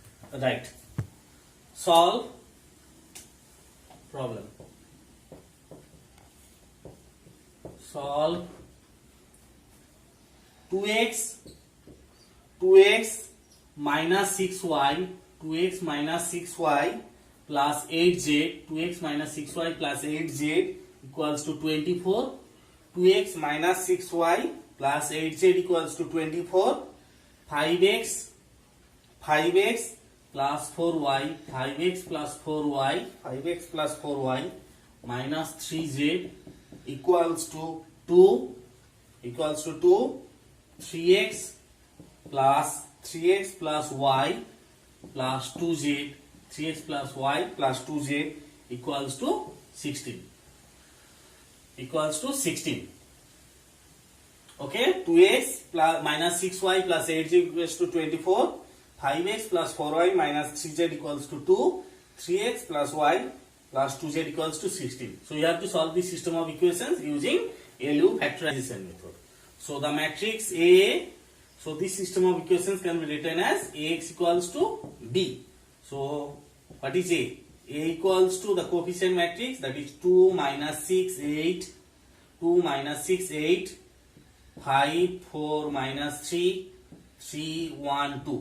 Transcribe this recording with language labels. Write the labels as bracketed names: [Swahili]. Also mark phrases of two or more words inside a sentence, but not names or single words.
[English] Right. Solve problem. Solve 2x minus 6y, 2x minus 6y plus 8z, 2x minus 6y plus 8z equals to 24. 2x minus 6y plus 8z equals to 24. 5x plus 4y, 5x plus 4y minus 3z equals to 2, 3x plus y plus 2z, 3x plus y plus 2z equals to 16. Okay, 2x plus minus 6y plus 8z equals to 24. 5x plus 4y minus 3z equals to 2. 3x plus y plus 2z equals to 16. So you have to solve this system of equations using LU factorization method. So the matrix A, so this system of equations can be written as Ax equals to B. So what is A? A equals to the coefficient matrix, that is 2 minus 6, 8, 2 minus 6, 8, 5, 4 minus 3, 3, 1, 2.